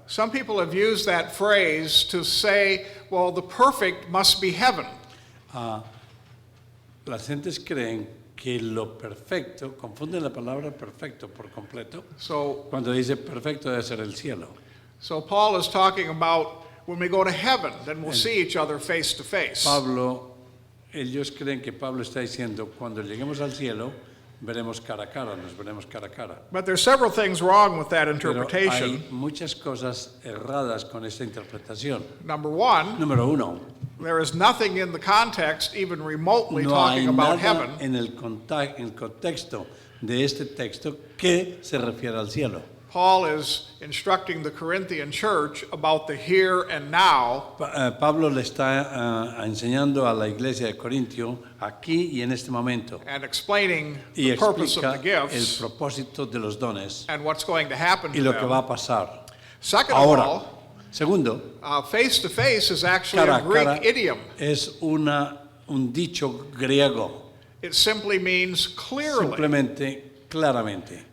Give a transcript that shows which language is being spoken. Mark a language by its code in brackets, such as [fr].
[en] Some people have used that phrase to say, well, the perfect must be heaven. [es] Las gentes creen que lo perfecto, confunden la palabra perfecto por completo. [en] So, [es] Cuando dice perfecto debe ser el cielo. [en] so Paul is talking about when we go to heaven, then we'll see each other face to face. [es] Pablo, ellos creen que Pablo está diciendo, cuando lleguemos al cielo, veremos cara a cara, nos veremos cara a cara. [en] But there's several things wrong with that [es] Pero [en] interpretation. [es] hay muchas cosas erradas con esta interpretación. [en] Number one, [es] Número uno, [en] there is nothing in the context even remotely [es] no hay [en] talking about heaven. [es] en el contexto de este texto que se refiere al cielo. [en] Paul is instructing the Corinthian church about the here and now, [es] Pablo le está enseñando a la iglesia de Corintio aquí y en este momento [en] and explaining [es] y [en] the purpose of [es] explica [en] the [es] el [en] gifts [es] propósito de los dones [en] and what's going to happen [es] y [en] to [es] lo que va [en] them. [es] a pasar. [en] Second of [es] Ahora, [en] all, [es] segundo, [en] face to face is actually [es] cara [en] a [es] a [en] Greek [es] cara [en] idiom. [es] es un dicho griego, [en] It simply means clearly, [es] simplemente, claramente.